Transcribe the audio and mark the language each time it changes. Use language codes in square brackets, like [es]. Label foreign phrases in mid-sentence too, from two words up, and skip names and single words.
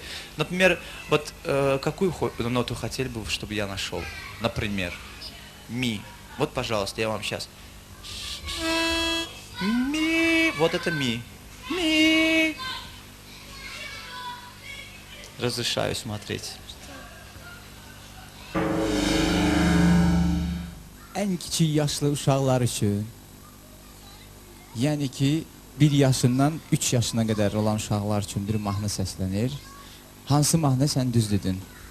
[ru] Например, вот какую ноту хотели бы, чтобы я нашел? Например, ми. Вот, пожалуйста, я вам сейчас. Ми. Вот это ми. Ми. Разрешаю смотреть. [az] Ən kiçik yaşlı uşaqlar üçün, yəni ki, 1 yaşından 3 yaşına qədər olan uşaqlar üçün bir mahnı səslənir. Hansı mahnı sən düz dedin?